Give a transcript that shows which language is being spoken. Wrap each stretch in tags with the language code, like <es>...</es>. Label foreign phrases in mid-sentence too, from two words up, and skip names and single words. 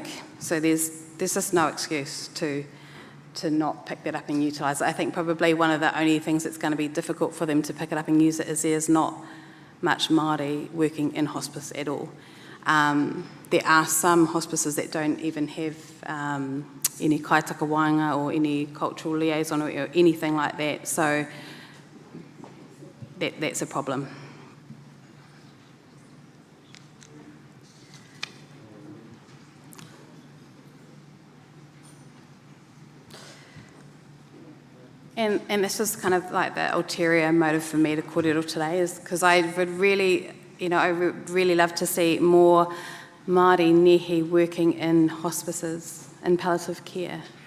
<en>So there's just no excuse to not pick that up and utilise it. I think probably one of the only things that's going to be difficult for them to pick it up and use it is there's not much Māori working in hospice at all. There are some hospices that don't even have any</en> <mi>kaitaka wāinga</mi> <en>or any cultural liaison or anything like that, so that's a problem. And this is kind of like the ulterior motive for me to kōrero today, is because I would really, I would really love to see more</en> <mi>Māori nehi</mi> <en>working in hospices and palliative care.</en>